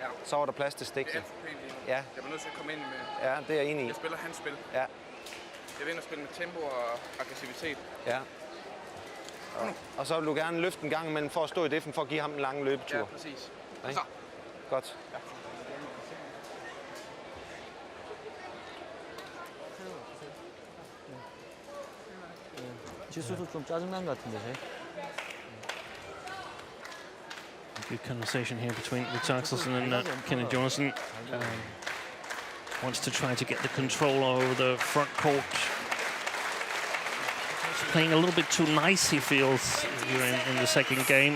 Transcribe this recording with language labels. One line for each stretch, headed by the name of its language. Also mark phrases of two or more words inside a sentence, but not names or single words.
Danish: Så var der plads til stikket. Ja. Jeg var nødt til at komme ind med... Ja, det er jeg enig i. Jeg spiller hans spil. Ja. Jeg vil ind og spille med tempo og aggressivitet. Ja. Og så vil du gerne løfte en gang imellem for at stå i defen, for at give ham en lang løbetur. Ja, præcis. Så. Godt. Ja.
Korean: 지수도 좀 짜증난 것 같은데, 쟤.
English: Good conversation here between Viktor Axelsen and Kenneth Jonassen. Wants to try to get the control over the front court. He's playing a little bit too nice, he feels, here in the second game.